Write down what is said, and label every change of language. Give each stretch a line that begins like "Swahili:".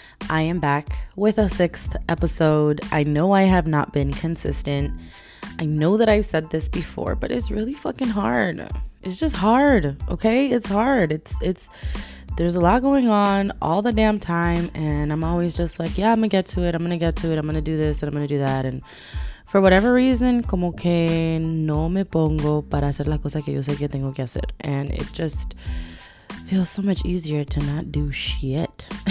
English: I am back with a 6th episode. I know I have not been consistent. I know that I've said this before, but it's really fucking hard. It's just hard, okay? It's hard. It's there's a lot going on all the damn time, and I'm always just like, yeah, I'm gonna get to it. I'm gonna do this and I'm gonna do that. And for whatever reason,
Spanish: como que no me pongo para hacer la cosa que yo sé que tengo que hacer.
English: And it just feels so much easier to not do shit.